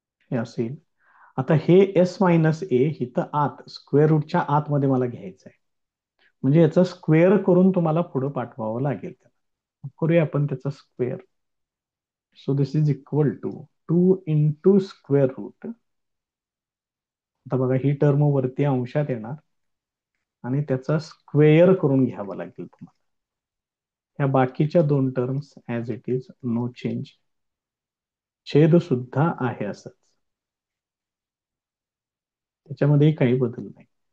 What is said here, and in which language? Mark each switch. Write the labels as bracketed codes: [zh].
[mr] हे असेल. आता हे एस मायनस ए इथं आत स्क्वेअर रूटच्या आतमध्ये मला घ्यायचं आहे, म्हणजे याचा स्क्वेअर करून तुम्हाला पुढे पाठवावं लागेल. करूया आपण त्याचा square. [en] So this is equal to 2 into square root. [mr] आता बघा, ही टर्म वरती अंशात येणार आणि त्याचा स्क्वेअर करून घ्यावा लागेल तुम्हाला. ह्या बाकीच्या 2 terms [en] As it is, no change. [mr] छेद सुद्धा आहे असंच, त्याच्यामध्ये काही बदल नाही.